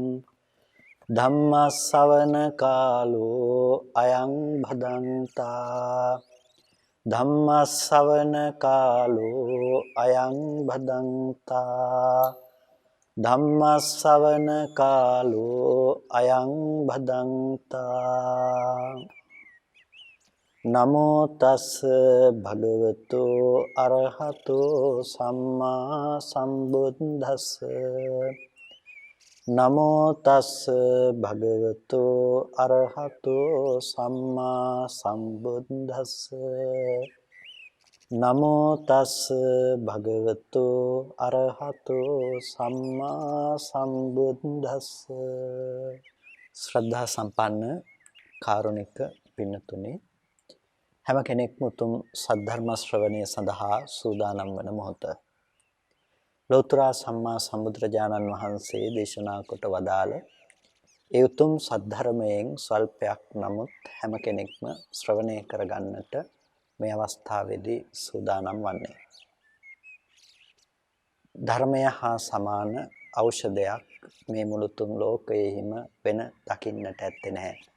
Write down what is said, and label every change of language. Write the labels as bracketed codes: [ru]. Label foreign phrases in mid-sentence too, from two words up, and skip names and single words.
[pi] ධම්මස්සවන කාලෝ අයං භදන්තා ධම්මස්සවන කාලෝ අයං භදන්තා ධම්මස්සවන කාලෝ අයං භදන්තා නමෝ තස් භගවතු අරහතෝ සම්මා සම්බුද්දස්ස නමෝ තස් භගවතු අරහතෝ සම්මා සම්බුද්දස්ස නමෝ තස් භගවතු අරහතෝ සම්මා සම්බුද්දස්ස [si] ශ්‍රද්ධා සම්පන්න කාරුණික පින්නතුනි හැම කෙනෙක්ම උතුම් සද්ධර්ම ශ්‍රවණය සඳහා සූදානම් වන මොහොත ලෝතර සම්මා සම්බුදුරජාණන් වහන්සේ දේශනා කොට වදාළ ඒ උතුම් සද්ධර්මයෙන් ස්වල්පයක් නමුත් හැම කෙනෙක්ම ශ්‍රවණය කරගන්නට මේ අවස්ථාවේදී සූදානම් වන්නේ ධර්මය හා සමාන ඖෂධයක් මේ මුළු තුන් ලෝකයේහිම වෙන දකින්නට ඇත්තේ නැහැ.